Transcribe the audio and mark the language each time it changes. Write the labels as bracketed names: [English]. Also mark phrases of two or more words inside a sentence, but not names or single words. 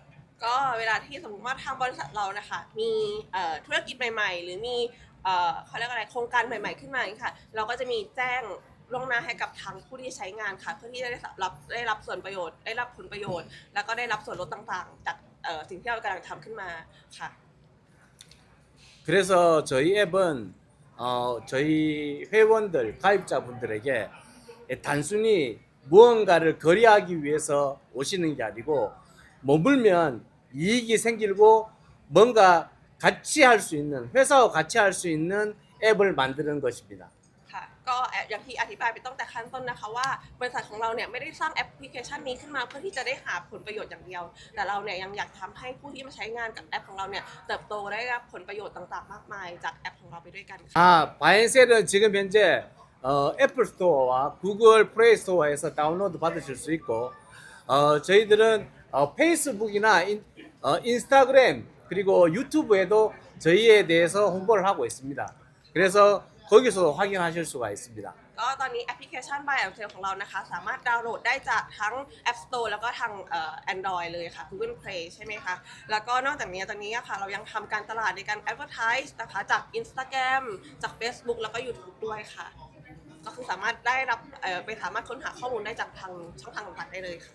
[Thai] ก็เวลาที่สมมติว่าทางบริษัทเรานะคะมีธุรกิจใหม่ๆหรือมีเขาเรียกอะไรโครงการใหม่ๆขึ้นมาอย่างนี้ค่ะเราก็จะมีแจ้งล่วงหน้าให้กับทางผู้ที่ใช้งานค่ะเพื่อที่จะได้รับส่วนประโยชน์ได้รับผลประโยชน์ แล้วก็ได้รับส่วนลดต่างๆจากสิ่งที่เรากำลังทำขึ้นมาค่ะ [Korean] 그래서 저희 앱은 저희 회원들 가입자분들에게 단순히 무언가를 거래하기 위해서 오시는 게 아니고 머물면 이익이 생기고 뭔가 같이 할 수 있는 회사와 같이 할 수 있는 앱을 만드는 것입니다. [Thai] ค่ะก็อย่างที่อธิบายไปตั้งแต่ขั้นต้นนะคะว่าบริษัทของเราเนี่ยไม่ได้สร้างแอปพลิเคชันนี้ขึ้นมาเพื่อที่จะได้หาผลประโยชน์อย่างเดียวแต่เราเนี่ยยังอยากทำให้ผู้ที่มาใช้งานกับแอปของเราเนี่ยเติบโตได้รับผลประโยชน์ต่างๆมากมายจากแอปของเราไปด้วยกันค่ะ [Korean] 바이앤셀은 지금 현재 애플 스토어와 구글 플레이 스토어에서 다운로드 받으실 수 있고 저희들은 페이스북이나 인스타그램 그리고 유튜브에도 저희에 대해서 홍보를 하고 있습니다. 그래서 거기서 확인하실 수가 있습니다. [Thai] ก็ตอนนี้แอปพลิเคชัน Buy and Sell ของเรานะคะสามารถดาวน์โหลดได้จากทั้ง App Store แล้วก็ทางAndroid เลยค่ะ Google Play ใช่ไหมคะแล้วก็นอกจากนี้ตอนนี้ค่ะเรายังทำการตลาดในการ Advertise นะคะจาก Instagram จาก Facebook แล้วก็ YouTube ด้วยค่ะก็คือสามารถได้รับไปสามารถค้นหาข้อมูลได้จากทางช่องทางต่างๆได้เลยค่ะ